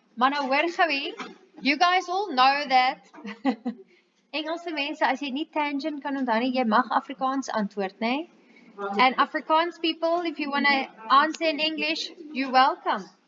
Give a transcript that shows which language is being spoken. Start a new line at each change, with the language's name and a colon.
Afrikaans: Maar nou hoor gou,
English: you guys all know that.
Afrikaans: Engelse mense, as jy nie tangent kan onthou nie, jy mag Afrikaans antwoord, nee?
English: And Afrikaans people, if you want to answer in English, you're welcome.